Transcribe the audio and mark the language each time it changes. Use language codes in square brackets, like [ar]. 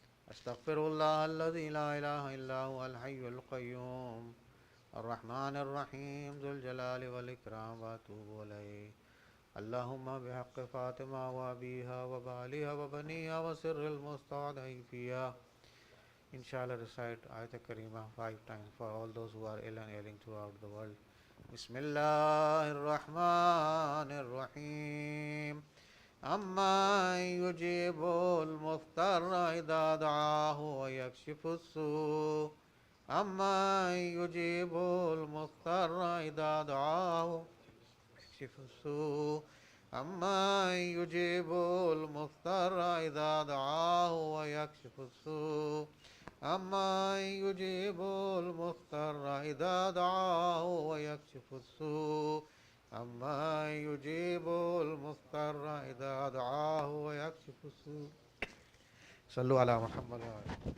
[ar] أستغفر الله الذي لا إله إلا هو الحي القيوم الرحمن الرحيم ذو الجلال والإكرام وأتوب إليه. اللهم بحق فاطمة وأبيها وبالها وبنيها وسر المستودع فيها. [en] Inshallah, recite Ayat Karima 5 times for all those who are ill and ailing throughout the world. [ar] بسم الله الرحمن الرحيم. أمن يجيب المضطر إذا دعاه ويكشف السوء أمن يجيب المضطر إذا دعاه ويكشف السوء أمن يجيب المضطر إذا دعاه ويكشف السوء أمن يجيب المضطر إذا دعاه ويكشف السوء أمن يجيب المضطر إذا دعاه ويكشف السوء صلوا على محمد وآله.